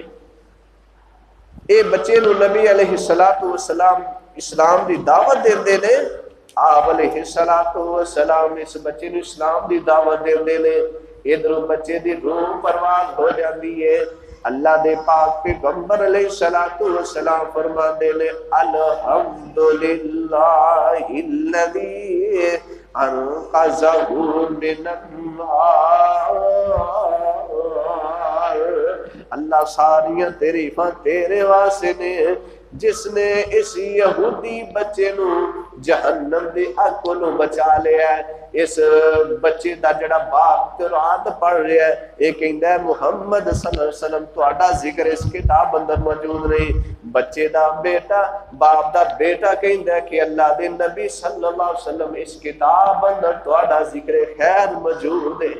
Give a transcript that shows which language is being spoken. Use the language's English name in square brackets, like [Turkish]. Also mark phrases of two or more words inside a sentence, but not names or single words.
[Punjabi] اے بچے نو نبی [Arabic] علیہ الصلوۃ والسلام [Punjabi] اسلام دی دعوت دیندے نے. آپ [Arabic] علیہ الصلوۃ والسلام [Punjabi] اس بچے نو اسلام دی دعوت دیندے نے. ادھر بچے دی روح پرواز ہو جاندی ہے. اللہ دے پاک پیغمبر [Arabic] علیہ الصلوۃ والسلام [Punjabi] فرماندے نے [Arabic] الحمدللہ الذی انقذہ من النار. [Punjabi] اللہ ساریاں تعریفاں تیرے واسطے نے جس نے اس یہودی بچے نو جہنم دی اگ کولوں بچا لیا ہے. اس بچے دا جڑا باپ قرآن پڑھ رہا ہے یہ کہندا ہے محمد [Arabic] صلی اللہ علیہ وسلم [Punjabi] تہاڈا ذکر اس کتاب اندر موجود نہیں. بچے دا بیٹا باپ دا بیٹا کہندا ہے کہ اللہ دے نبی [Arabic] صلی اللہ علیہ وسلم [Punjabi] اس کتاب اندر تہاڈا ذکر خیر موجود ہے.